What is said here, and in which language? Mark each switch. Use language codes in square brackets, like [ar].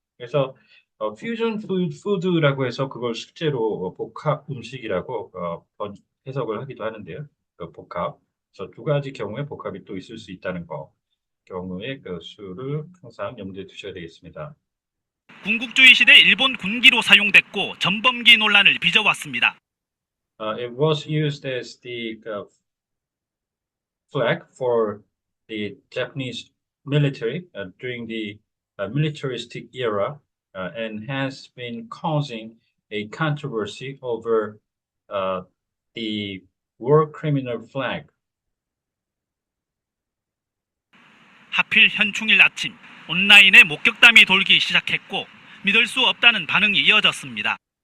[ko] 그래서 fusion food라고 해서 그걸 실제로 복합 음식이라고 해석을 하기도 하는데요. 그 복합. 그래서 두 가지 경우에 복합이 또 있을 수 있다는 거 경우에 그 수를 항상 염두에 두셔야 되겠습니다. 군국주의 시대 일본 군기로 사용됐고 전범기 논란을 빚어왔습니다. [en] It was used as the flag for the Japanese military during the militaristic era and has been causing a controversy over the war criminal flag. [ko] 하필 현충일 아침 온라인에 목격담이 돌기 시작했고 믿을 수 없다는 반응이 이어졌습니다.